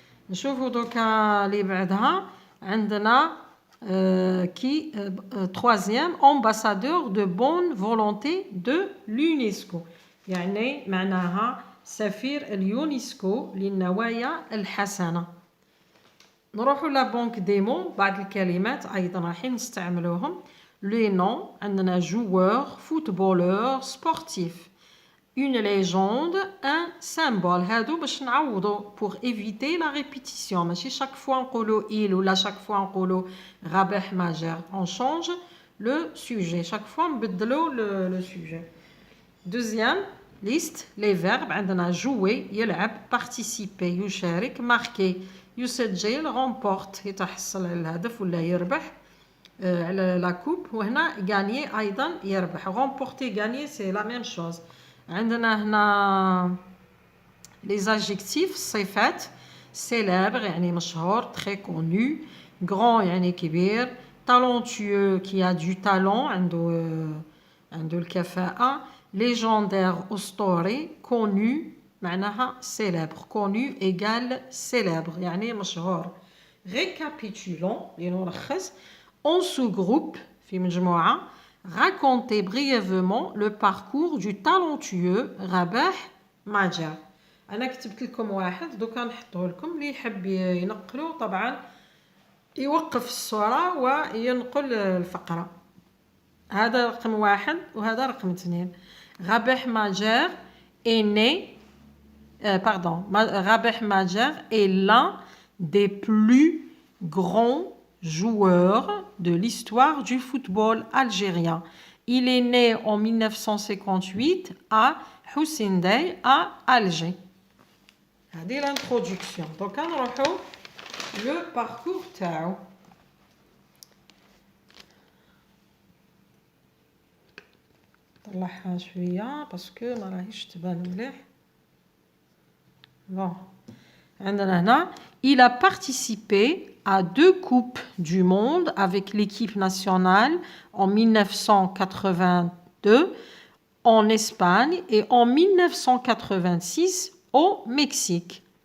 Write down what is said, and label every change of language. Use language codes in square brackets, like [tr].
[ar] نشوفوا دوكا اللي بعدها عندنا [fr] qui troisième ambassadeur de bonne volonté de l'UNESCO, [ar] يعني معناها سفير اليونسكو للنوايا الحسنة. نروحوا لا بانك ديمو, بعض الكلمات أيضا راح نستعملوهم. [fr] les noms عندنا joueur, footballeur, sportif, une légende, un symbole. [ar] هادو باش نعوضوا [fr] pour éviter la répétition. [ar] ماشي [fr] chaque fois [ar] نقولوا il ولا chaque fois نقولوا رابح ماجر. [fr] On change le sujet. Chaque fois نبدلوا le sujet. Deuxième liste, les verbes. [ar] عندنا jouer يلعب, participer يشارك, marquer يسجل, remporte يتحصل على الهدف ولا يربح على لا كوب, وهنا gagner أيضا يربح. [fr] remporter gagner c'est la même chose. [ar] عندنا هنا [fr] les adjectifs, [ar] الصفات. [fr] célèbre [ar] يعني مشهور, [fr] très connu, grand [ar] يعني كبير, [fr] talentueux qui a du talent [ar] عنده الكفاءة, [fr] légendaire أسطوري, connu معناها célèbre, connu égale célèbre يعني مشهور. récapitulons لنلخص. en sous-groupe [ar] في مجموعة [fr] racontez brièvement le parcours du talentueux رابح ماجر. [ar] أنا كتبت لكم واحد دوكا نحطه لكم اللي يحب ينقلوا طبعا يوقف الصورة وينقل الفقرة. هذا رقم 1 وهذا رقم 2. [fr] رابح ماجر est né Rabih Majer est l'un des plus grands joueurs de l'histoire du football algérien. Il est né en 1958 à Houssindey à Alger. [ar] هذه [fr] l'introduction. Donc نروحوا le parcours تاعو. [ar] طلعها شوية باسكو ما راهيش تبان مليح. [fr] Bon. [ar] عندنا هنا [fr] il a participé à 2 coupes du monde avec l'équipe nationale en 1982 en Espagne et en 1986 au Mexique.